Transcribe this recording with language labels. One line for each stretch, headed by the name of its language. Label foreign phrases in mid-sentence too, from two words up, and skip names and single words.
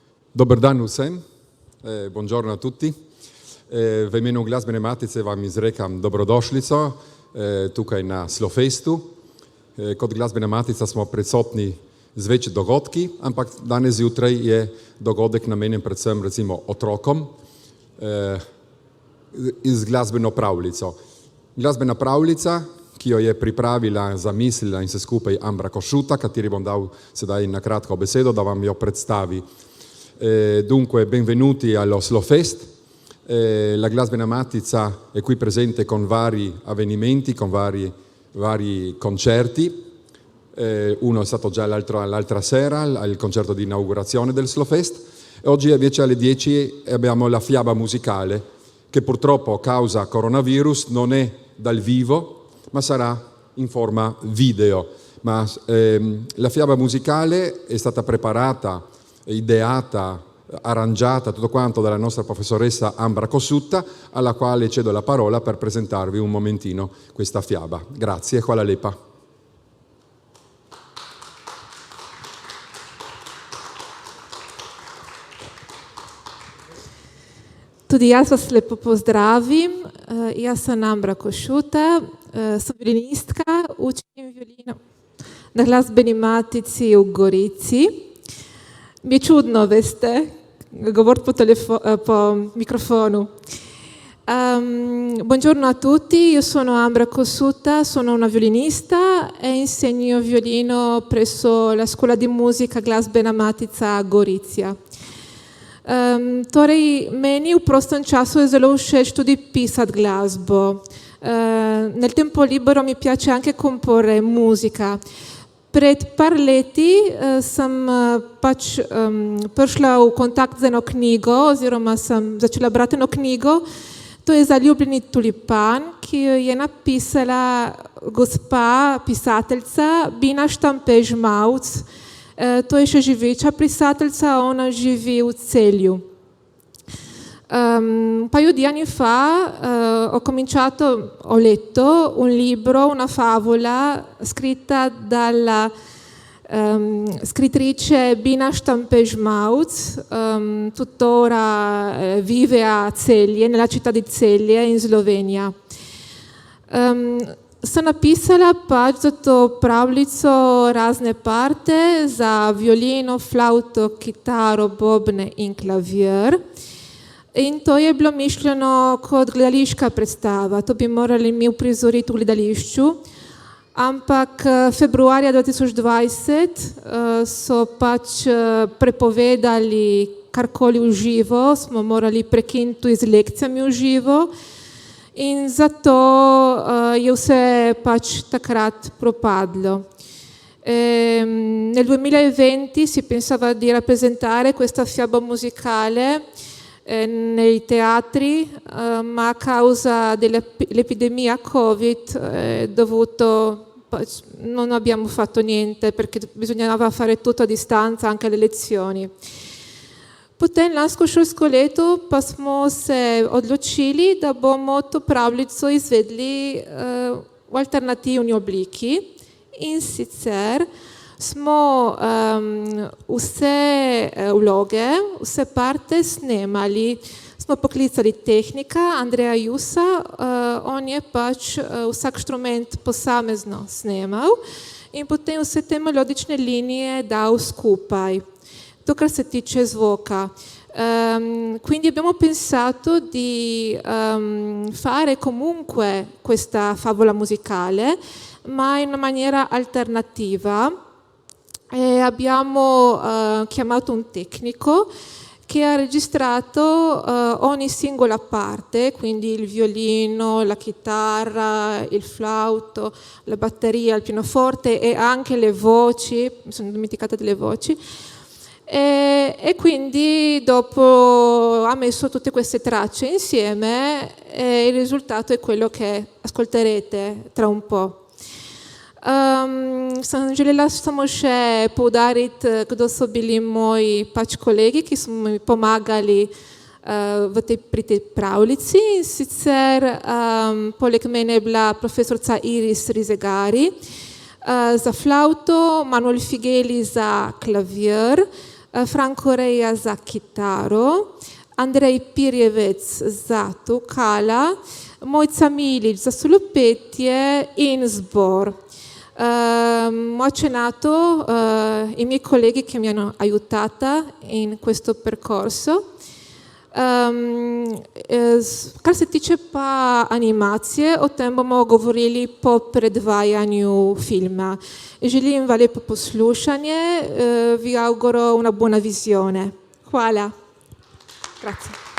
Slovenian: Dobar dan vsem,
Italian: buongiorno a tutti.
Slovenian: V imenu glasbene matice vam izrekam dobrodošlico tukaj na Slofestu. Kot glasbena matica smo prisotni z več dogodki, ampak danes zjutraj je dogodek namenjen predvsem recimo otrokom z glasbeno pravljico. Glasbena pravljica, ki jo je pripravila, zamislila in se skupaj Ambra Košuta, kateri bom dal sedaj na kratko besedo, da vam jo predstavi.
Italian: Dunque, benvenuti allo Slofest. La Glasbena Matica è qui presente con vari avvenimenti, con vari concerti. Uno è stato già l'altra sera, il concerto di inaugurazione del Slofest. E oggi invece alle 10 abbiamo la fiaba musicale, che purtroppo a causa coronavirus non è dal vivo, ma sarà in forma video. Ma la fiaba musicale è stata preparata, ideata, arrangiata, tutto quanto dalla nostra professoressa Ambra Košuta, alla quale cedo la parola per presentarvi un momentino questa fiaba. Grazie,
Slovenian: hvala lepa. Tudi jaz vas lepo pozdravim. Jaz sem Ambra Košuta, sem violinistka, učim violino na Glasbeni matici v Gorici.
Italian: Mi è
Slovenian: čudno, veste, govoriti po microfono.
Italian: Buongiorno a tutti, io sono Ambra Košuta, sono una violinista e insegno violino presso la scuola di musica Glasbena matica Gorizia.
Slovenian: Torej, meni v prostem času je zelo všeč tudi pisati glasbo.
Italian: Nel tempo libero mi piace anche comporre musica.
Slovenian: Pred par leti sem prišla v kontakt z eno knjigo, oziroma sem začela brati eno knjigo. To je Zaljubljeni tulipan, ki jo je napisala gospa pisateljica Bina Štampe-Žmavc. To je še živeča pisateljica, ona živi v Celju.
Italian: Un paio di anni fa ho letto un libro, una favola scritta dalla scrittrice Bina Štampe-Žmavc, tuttora vive a Celje, nella città di Celje in Slovenija.
Slovenian: Sem napisala pač za to pravljico razne parte za violino, flauto, kitaro, bobne in klavir. In to je bilo mišljeno kot gledališka predstava, to bi morali mi uprizoriti v gledališču, ampak februarja 2020 so pač prepovedali karkoli v živo, smo morali prekiniti tudi z lekcijami v živo in zato je vse pač takrat propadlo.
Italian: Nel 2020 si pensava di rappresentare questa fiaba musicale nei teatri, ma a causa dell'epidemia Covid non abbiamo fatto niente perché bisognava fare tutto a distanza, anche le lezioni.
Slovenian: Potem lansko šolsko leto pa smo se odločili, da bomo to pravljico izvedli v alternativni obliki in sicer smo vse vloge, vse parte snemali, smo poklicali tehnika Andreja Jusa, on je pač vsak inštrument posamezno snemal in potem vse te melodične linije dal skupaj. To, kar se tiče zvoka.
Italian: Quindi abbiamo pensato di fare comunque questa favola musicale, ma in una maniera alternativa. E abbiamo chiamato un tecnico che ha registrato ogni singola parte, quindi il violino, la chitarra, il flauto, la batteria, il pianoforte e anche le voci, mi sono dimenticata delle voci. E quindi dopo ha messo tutte queste tracce insieme e il risultato è quello che ascolterete tra un po'.
Slovenian: Želela samo še poudariti, kdo so bili moji pač kolegi, ki so mi pomagali pri tej pravljici. In sicer poleg mene je bila profesorica Iris Rizegari za flauto, Manuel Figeli za klavir, Franko Reja za kitaro, Andrej Pirjevec za tukala, Mojca Milić za solopetje in zbor.
Italian: Ho accennato i miei colleghi che mi hanno aiutata in questo percorso.
Slovenian: Kar se tiče pa animacije, o tem bomo govorili po predvajanju filma. Želim vam lepo poslušanje,
Italian: vi auguro una buona visione. Hvala. Grazie.